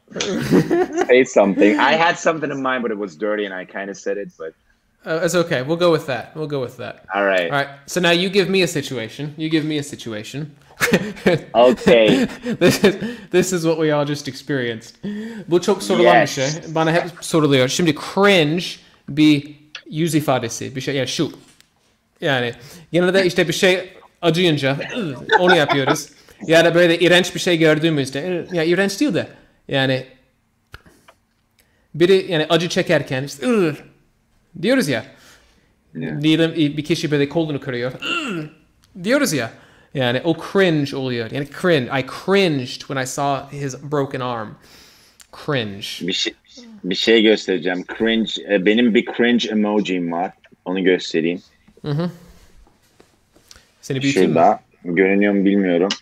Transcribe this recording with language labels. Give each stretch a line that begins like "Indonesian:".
English: Say something. I had something in mind, but it was dirty, and I kind of said it. But it's okay. We'll go with that. All right. So now you give me a situation. Okay. This is what we all just experienced.
Turkish: Bu çok sorulan bir şey. Bana hep soruluyor. Şimdi cringe bir yüz ifadesi. Bir şey, yani şu. Yani genelde işte bir şey acıyınca onu yapıyoruz. Ya da böyle iğrenç bir şey gördüğümüzde, ya iğrenç değil de, yani biri yani acı çekerken işte diyoruz ya. Diyelim bir kişi böyle kolunu kırıyor. Diyoruz ya. Yani o cringe oluyor.
English: Yani I cringed when I saw his broken arm. Cringe.
Turkish: Bir şey göstereceğim. Cringe. Benim bir cringe emojim var. Onu göstereyim. Hı. Seni büyüteyim mi? Şurada. Görünüyor mu bilmiyorum.